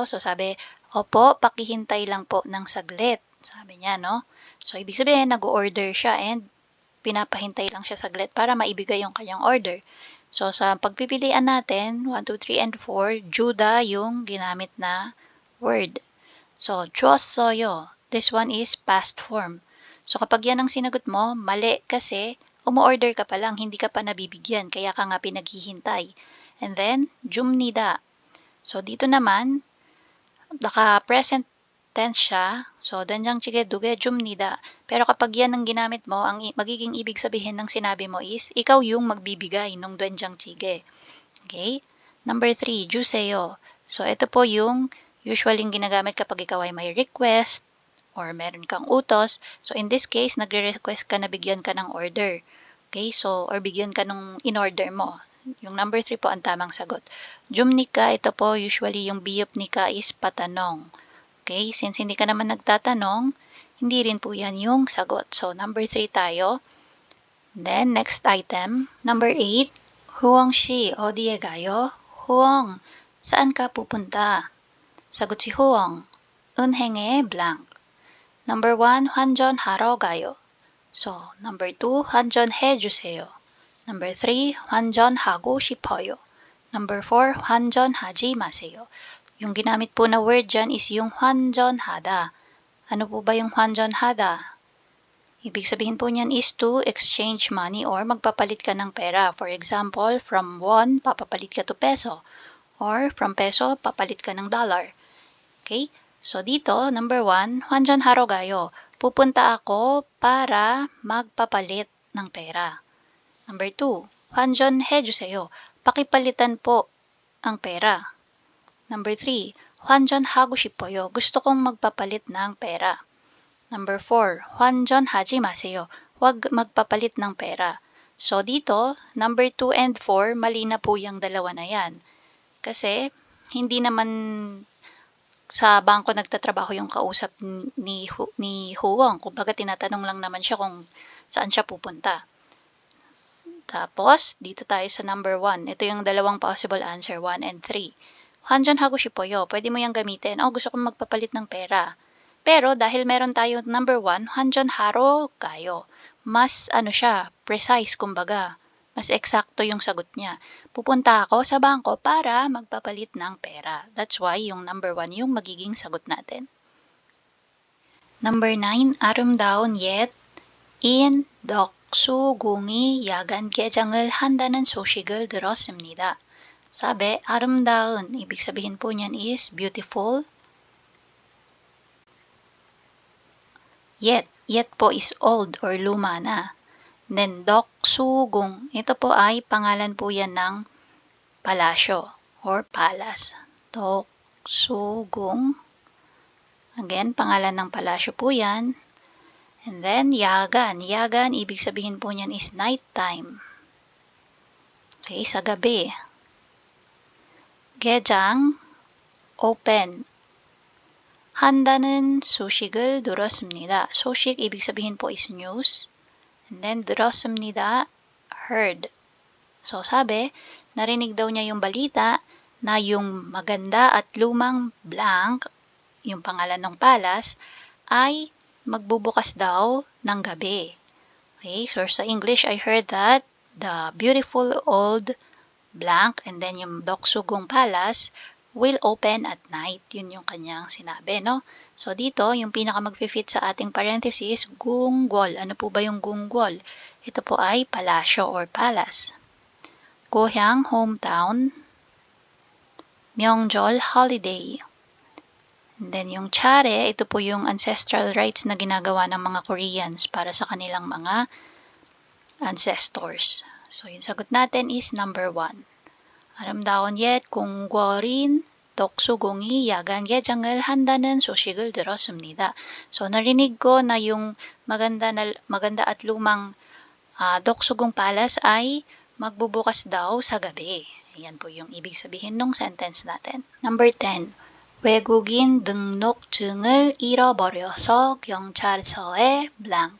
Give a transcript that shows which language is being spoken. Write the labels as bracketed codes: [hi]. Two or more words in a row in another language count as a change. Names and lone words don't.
[tl] So, sabi, opo, pakihintay lang po ng saglit. Sabi niya, no? So, ibig sabihin, nag-order siya and pinapahintay lang siya saglit para maibigay yung kanyang order. So, sa pagpipilian natin, 1, 2, 3, and 4, 주다 yung ginamit na word. [en] So, 줬어요. This one is past form. [tl] So, kapag yan ang sinagot mo, mali kasi umu-order ka pa lang, hindi ka pa nabibigyan, kaya ka nga pinaghihintay. [en] And then, 줍니다. [tl] So, dito naman, naka- [en] present tense [tl] siya. So, [ko] 된장찌개 2개 줍니다. [tl] Pero kapag yan ang ginamit mo, ang magiging ibig sabihin ng sinabi mo is, ikaw yung magbibigay ng 된장찌개. [en] Okay? Number 3, 주세요. [tl] So, ito po yung usually ginagamit kapag ikaw ay may request or meron kang utos. [en] So, in this case, [tl] nagre-request ka na bigyan ka ng order. Okay? So, or bigyan ka nung in-order mo. Yung number 3 po ang tamang sagot. 줍니까, ito po usually yung biyupnika is patanong. Okay, since hindi ka naman nagtatanong, hindi rin po yan yung sagot. So, number 3 tayo. Then, [en] next item. [tl] Number 8, Huwang si, [ko] 어디에 가요? [tl] Huwang, saan ka pupunta? Sagot si Huwang, [ko] 은행에 blank. Number 1, 환전하러 가요. [tl] So, number 2, [ko] 환전해 주세요. Number 3, 환전하고 싶어요. Number 4, 환전하지 마세요. [tl] Yung ginamit po na word dyan is yung 환전하다. Ano po ba yung 환전하다? Ibig sabihin po niyan is [en] to exchange money [tl] or magpapalit ka ng pera. [en] For example, [tl] from won, papapalit ka to peso. Or from peso, papalit ka ng dollar. Okay? So dito, number 1, [ko] 환전하러 가요. [tl] Pupunta ako para magpapalit ng pera. Number 2, [ko] 환전해 주세요. [tl] Pakipalitan po ang pera. Number 3, [ko] 환전하고 싶어요. [tl] Gusto kong magpapalit ng pera. Number 4, [ko] 환전하지 마세요. [tl] Huwag magpapalit ng pera. So dito, number 2 and 4, mali na po yung dalawa na yan. Kasi hindi naman sa bangko nagtatrabaho yung kausap ni Huwang. Kumbaga tinatanong lang naman siya kung saan siya pupunta. Tapos, dito tayo sa number 1. Ito yung dalawang [en] possible answer, [tl] 1 and 3. [ko] 환전하고 싶어요. [tl] Pwede mo yung gamitin. Oh, gusto kong magpapalit ng pera. Pero dahil meron tayo number 1, [ko] 환전하러 가요. [tl] Mas ano siya, precise kumbaga. mas eksakto yung sagot niya. Pupunta ako sa bangko para magpapalit ng pera. [en] That's why [tl] yung number 1 yung magiging sagot natin. Number 9, [ko] 아름다운 옛 인 넋수공이 야간 개장을 한다는 소식을 들었습니다. [tl] Sabi, 아름다운, ibig sabihin po niyan is beautiful. Yet po is old or luma na. Then, 넋수공, ito po ay pangalan po yan ng palasyo or palace. [ko] 넋수공. [tl] Again, pangalan ng palasyo po yan. [en] And then, yagan. [tl] Yagan, ibig sabihin po niyan is nighttime. Okay, sa gabi. [ko] 개장, open. 한다는 소식을 들었습니다. 소식, [tl] ibig sabihin po is news. [en] And then, [tl] 들었습니다, heard. So, sabi, narinig daw niya yung balita na yung maganda at lumang blank, yung pangalan ng palace, ay magbubukas daw ng gabi. [en] Okay, so sa English, I heard that the beautiful old blank and then yung Doksugong Palace will open at night. [tl] Yun yung kanyang sinabi, no? So dito, yung pinaka mag-fit sa ating parenthesis, gunggol. Ano po ba yung gunggol? Ito po ay palasyo or palace. [ko] 고향, hometown. 명절, holiday. [en] And then [tl] yung chare, ito po yung [en] ancestral rites [tl] na ginagawa ng mga Koreans para sa kanilang mga ancestors. So yung sagot natin is number 1. [ko] 아름다운 옛 궁궐인 덕수궁이 야간 개장을 한다는 소식을 들었습니다. [tl] So narinig ko na yung maganda at lumang Doksugung Palace ay magbubukas daw sa gabi. Ayan po yung ibig sabihin ng sentence natin. Number 10. [ko] 외국인 등록증을 잃어버려서 경찰서에 blank.